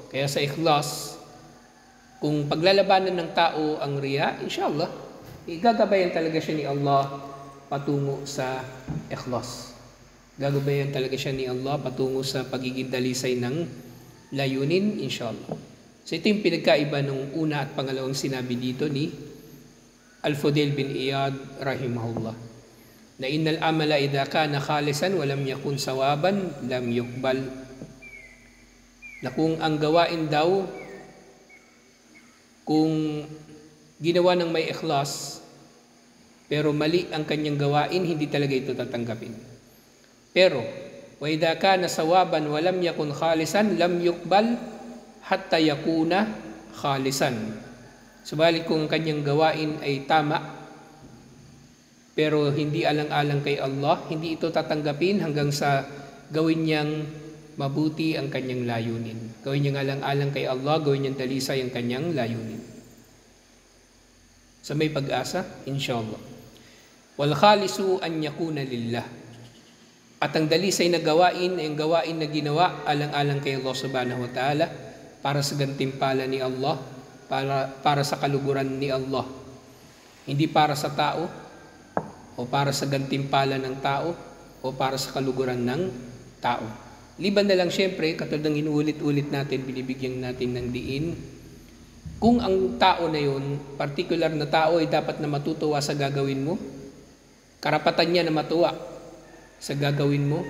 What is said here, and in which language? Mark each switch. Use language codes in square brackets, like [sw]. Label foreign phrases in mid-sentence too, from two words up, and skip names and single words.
[tl] Kaya sa ikhlas, kung paglalabanan ng tao ang riya, inshallah, igagabayan talaga siya ni Allah patungo sa ikhlas. Gagabayan talaga siya ni Allah patungo sa pagiging dalisay ng layunin, inshallah. So ito yung pinagkaiba ng una at pangalawang sinabi dito ni Al-Fudail bin Iyad rahimahullah. [ar] Na إن العمل إذا كان خالصا ولم يكن صوابا لم يقبل. [tl] Na kung ang gawain daw, kung ginawa ng may ikhlas, pero mali ang kanyang gawain, hindi talaga ito tatanggapin. Pero, [ar] وإذا كان صوابا ولم يكن خالصا لم يقبل حتى يكون خالصا. [tl] Subalit kung ang kanyang gawain ay tama, pero hindi alang-alang kay Allah, hindi ito tatanggapin hanggang sa gawin niyang mabuti ang kanyang layunin. Gawin niyang alang-alang kay Allah, gawin niyang dalisay ang kanyang layunin. So may pag-asa, inshallah. [ar] والخالص أن يكون لله. [tl] At ang dalisay na gawain ay ang gawain na ginawa alang-alang kay Allah [ar] سبحانه وتعالى, [tl] para sa gantimpala ni Allah, para sa kaluguran ni Allah. Hindi para sa tao, o para sa gantimpala ng tao, o para sa kaluguran ng tao. Liban na lang siyempre, katulad ng inuulit-ulit natin, binibigyan natin ng diin, kung ang tao na yun, particular na tao, ay dapat na matutuwa sa gagawin mo, karapatan niya na matuwa sa gagawin mo.